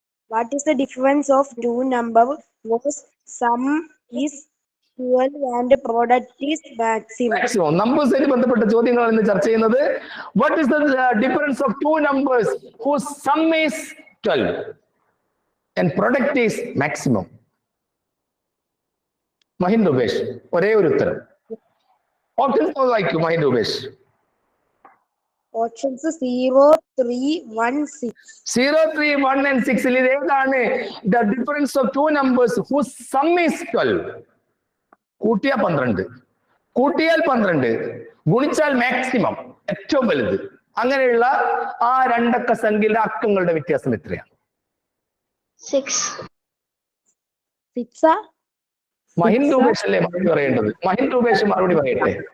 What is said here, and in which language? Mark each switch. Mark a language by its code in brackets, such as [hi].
[en] What is the difference of two numbers whose sum is 12 and product is maximum? [ml] നമ്പേഴ്സുമായി ബന്ധപ്പെട്ട ചോദ്യങ്ങളാണ് ഇന്ന് ചർച്ച ചെയ്യുന്നത്. [en] What is the difference of two numbers whose sum is 12 and product is maximum? [ml] Mahin Rupesh ഒരേ ഒരു ഉത്തരം. Options വായിക്കൂ Mahin Rupesh. [en] Options 0, 3, 1, 6. [ml] 0, 3, 1 and 6 ഇത് ഏതാണ്? [en] The difference of two numbers whose sum is 12. [ml] കൂട്ടിയാൽ 12, കൂട്ടിയാൽ 12, ഗുണിച്ചാൽ മാക്സിമം ഏറ്റവും വലുത്. അങ്ങനെയുള്ള ആ രണ്ടക്ക സംഖ്യയിലെ അക്കങ്ങളുടെ വ്യത്യാസം എത്രയാണ്? 6. മഹിൻ രൂപേഷ് അല്ലേ മറുപടി പറയേണ്ടത്? മഹിൻ രൂപേഷ് മറുപടി പറയട്ടെ.